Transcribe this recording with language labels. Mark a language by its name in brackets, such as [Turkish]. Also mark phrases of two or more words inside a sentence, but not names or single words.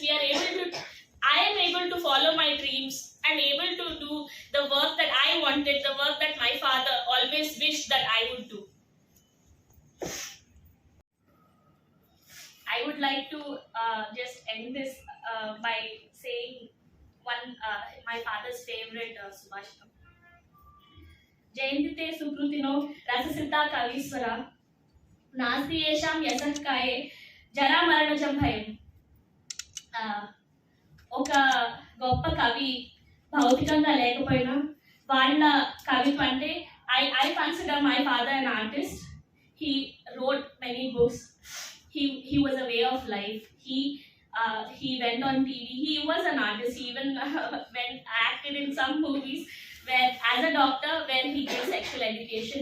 [English] I am able to follow my dreams and able to do the work that I wanted, the work that my father always wished that I would do. I would like to just end this by saying my father's favorite subhashtam. [Sanskrit] जयन्तिते सुकृतिनो रससिद्धा कवीश्वरा नास्ति येषां यशःकाये జరా మరణజం భయం. [Telugu] ఒక గొప్ప కవి భౌతికంగా లేకపోయినా వాళ్ళ కవిత్వం అంటే [English] I consider my father an artist. He wrote many books. He was a way of life. He went on TV. He was an artist. He even acted in some movies where as a doctor where he gave sexual education.